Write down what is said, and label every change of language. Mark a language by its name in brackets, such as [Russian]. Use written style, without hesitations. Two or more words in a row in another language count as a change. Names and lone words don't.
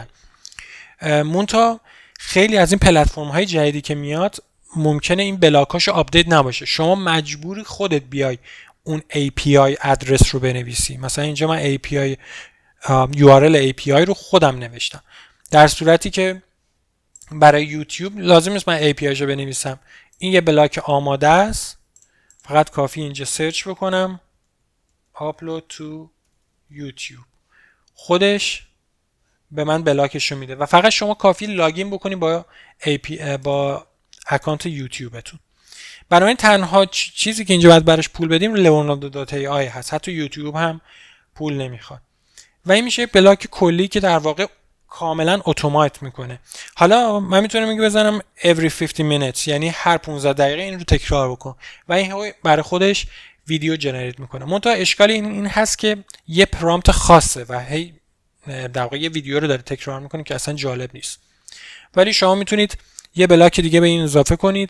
[Persian] مونتا خیلی از این پلتفرم های جدیدی که میاد ممکنه این بلاکاشو آپدیت نباشه، شما مجبوری خودت بیای اون API ادرس رو بنویسی. مثلا اینجا من API URL API رو خودم نوشتم، در صورتی که برای یوتیوب لازم نیست من API رو بنویسم. این یه بلاک آماده است، فقط کافی اینجا سرچ بکنم [English] upload to YouTube، [Persian] خودش به من بلاکش رو میده و فقط شما کافی لاگین بکنی با اکانت یوتیوبتون. بنابراین تنها چیزی که اینجا باید براش پول بدیم leonardo.ai هست، حتی یوتیوب هم پول نمیخواد. و این میشه بلاک کلی که در واقع کاملا اتومات میکنه. حالا من میتونم میگه بزنم [English] every 15 minutes، [Persian] یعنی هر 15 دقیقه این رو تکرار بکن و این برای خودش ویدیو جنریت میکنه. منتها اشکال این هست که یه پرامپت خاصه و هی در واقع یه ویدیو رو داره تکرار میکنه که اصلا جالب نیست. ولی شما میتونید یه بلاک دیگه به این اضافه کنید.